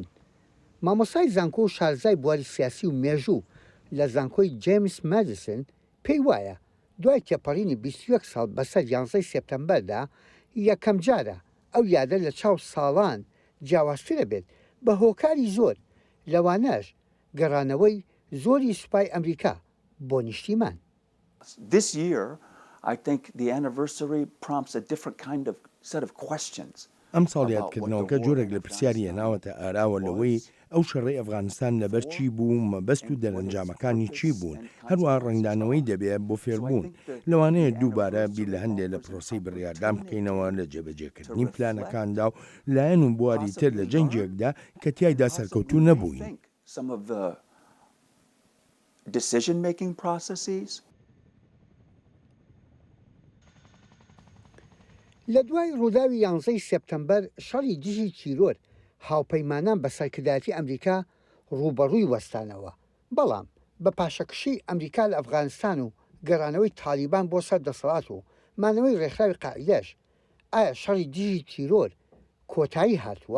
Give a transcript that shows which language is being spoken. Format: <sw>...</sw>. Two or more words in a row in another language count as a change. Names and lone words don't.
<ckb>مامۆسای زانکۆ و شارزای بواری سیاسی و مێژوو لە زانکۆی جیمس مادیسن پێی وایە دوای تێپەڕینی 21 ساڵ بەسەر 11 سپتەمبەردا یەکەم جارە ئەو یادە لە چاو ساڵان جیاوازترە بێت بە هۆکاری زۆر لەوانەش گەڕانەوەی زۆری سوپای ئەمریکا بۆ نیشتیمان.</ckb> <en>This year, I think the anniversary prompts a different kind of set of questions.</en> <ckb>ئەم ساڵ یادکردنەوەکە جۆرێک لە پرسیاری هێناوەتە ئاراوە لەوەی ئەو شەڕی ئەفغانستان لەبەر چی بوو مەبەست و دەرەنجامەکانی چی بوون هەروە ڕنگدانەوەی دەبێت بۆ فێربوون لەوانەیە دووبارە بیر لە هەندێک لە پرۆسی بڕیاردام بکەینەوە لە جێبەجێکردنی پلانەکاندا و لایەن و بواری تر لە جەنگێکدا کە تیایدا سەرکەوتوو نەبووین.</ckb> <en>Decision-making processes.</en> <ckb>لە دوای ڕووداوی 11 سپتەمبەر شەڕی دژی تیرۆر هاوپەیمانان بە سەرکردایەتی ئەمریکا ڕوبەڕووی وەستانەوە بەڵام بە پاشەکشی ئەمریکا لە ئەفغانستان و گەڕانەوەی تالیبان بۆ سەر دەسەڵات و مانەوەی ڕێکخراوی قاعیدەش ئایا شەڕی دژی تیرۆر کۆتایی هاتووە؟</ckb>